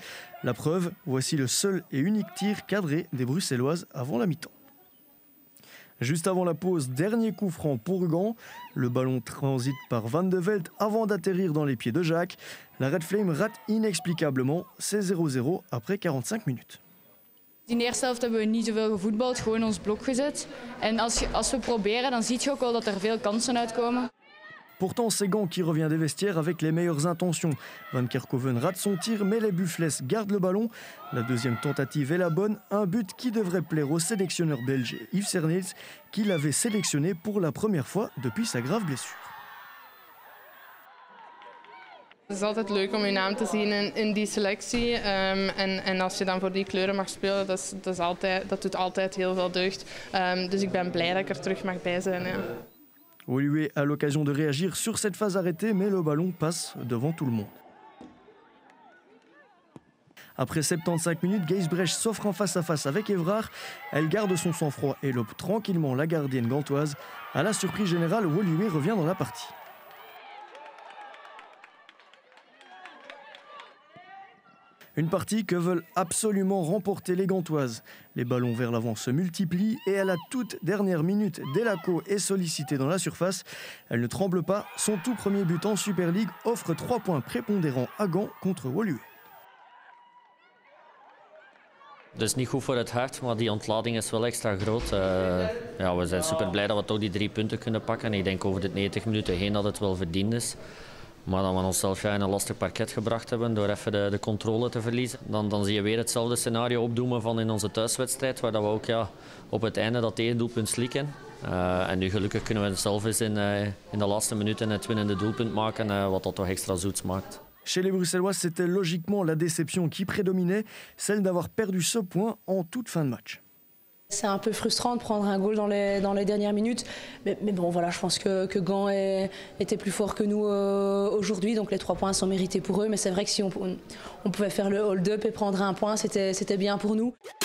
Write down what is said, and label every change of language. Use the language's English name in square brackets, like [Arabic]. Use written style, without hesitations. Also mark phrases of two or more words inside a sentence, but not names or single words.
[French] La preuve, voici le seul et unique tir cadré des Bruxelloises avant la mi-temps. Juste avant la pause, dernier coup franc pour Gand. Le ballon transite par Van de Velde avant d'atterrir dans les pieds de Jacques. La Red Flame rate inexplicablement. C'est 0-0 après 45 minutes. [Dutch] In de eerste helft hebben we niet zoveel gevoetbald, gewoon ons blok gezet. En als we proberen, dan zie je ook wel dat er veel kansen uitkomen. [French] Pourtant, c'est Gand qui revient des vestiaires avec les meilleures intentions. Van Kerkhoven rate son tir, mais les Buffles gardent le ballon. La deuxième tentative est la bonne, un but qui devrait plaire au sélectionneur belge Yves Cernils, qui l'avait sélectionné pour la première fois depuis sa grave blessure. [Dutch] Het is altijd leuk om je naam te zien in die selectie. En als je dan voor die kleuren mag spelen, dat doet altijd heel veel deugd. Dus ik ben blij dat ik er terug mag bij zijn. Ja. [French] Woluwe a l'occasion de réagir sur cette phase arrêtée, mais le ballon passe devant tout le monde. Après 75 minutes, Geisbrecht s'offre en face-à-face avec Évrard. Elle garde son sang-froid et lobe tranquillement la gardienne gantoise. À la surprise générale, Woluwe revient dans la partie. Une partie que veulent absolument remporter les Gantoises. Les ballons vers l'avant se multiplient et à la toute dernière minute, Delaco est sollicitée dans la surface. Elle ne tremble pas. Son tout premier but en Super League offre 3 points prépondérants à Gand contre Woluwe. [Dutch] Dat is niet goed voor het hart, maar die ontlading is wel extra groot. Ja, we zijn super blij dat we toch die 3 punten kunnen pakken. Ik denk over de 90 minuten heen dat het wel verdiend is. Maar dat we onszelf in een lastig parket gebracht hebben door even de controle te verliezen. Dan zie je weer hetzelfde scenario opdoemen van in onze thuiswedstrijd, waar dat we ook op het einde dat tegendoelpunt slikken. En nu gelukkig kunnen we zelf eens in de laatste minuten het winnende doelpunt maken, wat dat toch extra zoets maakt. [French] Chez les Bruxellois, c'était logiquement la déception qui prédominait, celle d'avoir perdu ce point en toute fin de match. C'est un peu frustrant de prendre un goal dans les dernières minutes. Mais bon, voilà, je pense que Gand était plus fort que nous aujourd'hui. Donc les 3 points sont mérités pour eux. Mais c'est vrai que si on pouvait faire le hold-up et prendre un point, c'était bien pour nous.